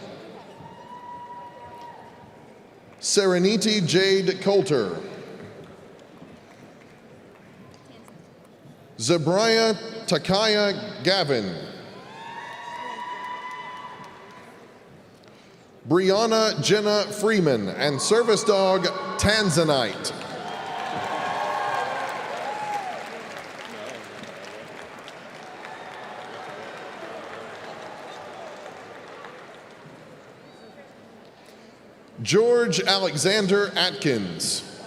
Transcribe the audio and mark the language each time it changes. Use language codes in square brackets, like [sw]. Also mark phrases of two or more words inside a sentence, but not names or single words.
[en] Serenity Jade Coulter. Zabriah Takaya Gavin. Brianna Jenna Freeman and service dog Tanzanite. George Alexander Atkins.